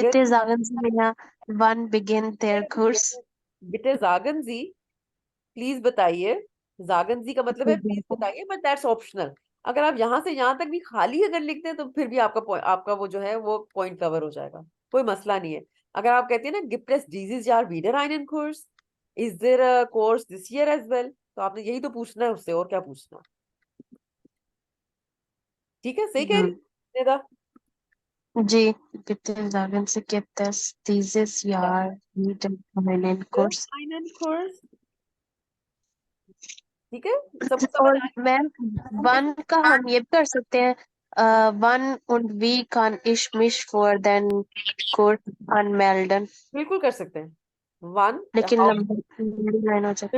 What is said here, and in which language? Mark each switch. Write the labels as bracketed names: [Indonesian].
[German] bitte sagen Sie mir, wann beginnt der Kurs? [Hindi] बिटे जागन जी please बताइए। जागन जी का मतलब है प्लीज बताइए, [English] But that's optional. [Hindi] अगर आप यहाँ से यहाँ तक भी खाली अगर लिखते हैं तो फिर भी आपका वो जो है वो पॉइंट कवर हो जाएगा, कोई मसला नहीं है। अगर आप कहते हैं ना [German] gibt es dieses Jahr wieder einen Kurs, [English] is there a course this year as well, [Hindi] तो आपने यही तो पूछना है उससे, और क्या पूछना। ठीक है, सही कह रही निदा। [German] जी, bitte sagen Sie, gibt es dieses Jahr wieder einen Kurs? einen Kurs, [Hindi] ठीक है, सबको समझ और आ मैम वन का हम ये भी कर सकते हैं, one [German] und wie kann ich mich für den Kurs anmelden? [Hindi] बिल्कुल कर सकते हैं। वन, लेकिन लंबी लाइन हो जाती है।